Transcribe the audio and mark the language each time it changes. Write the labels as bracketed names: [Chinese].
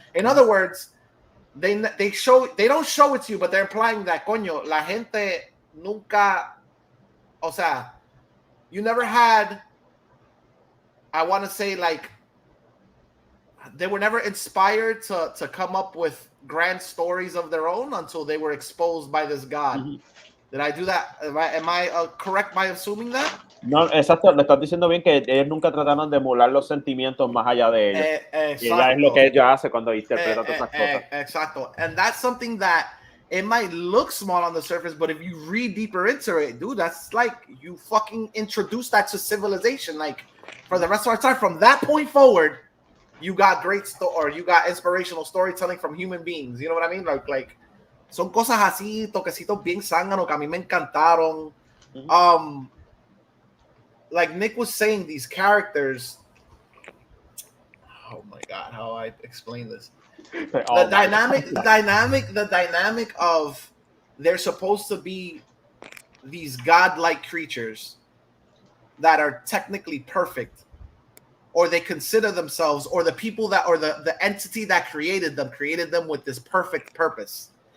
[English] In other words, they don't show it to you, but they're implying that, [Spanish] coño, la gente nunca, o sea, [English] you never had, I want to say, like, they were never inspired to come up with grand stories of their own until they were exposed by this God. Did I do that? Am I correct by assuming that? [Spanish] No, exacto, le estás diciendo bien que ellos nunca trataron de emular los sentimientos más allá de ellos. Y ya es lo que ella hace cuando interpreta todas esas cosas. Exacto. [English] And that's something that it might look small on the surface, but if you read deeper into it, dude, that's like you fucking introduce that to civilization. Like for the rest of our time, from that point forward, you got you got inspirational storytelling from human beings. You know what I mean? [Spanish] Like son cosas así, toquecitos bien zánganos que a mí me encantaron. [English] Like Nick was saying, these characters. Oh my God, how I explain this? The dynamic of they're supposed to be these godlike creatures that are technically perfect, or they consider themselves, or the people that, or the entity that created them with this perfect purpose.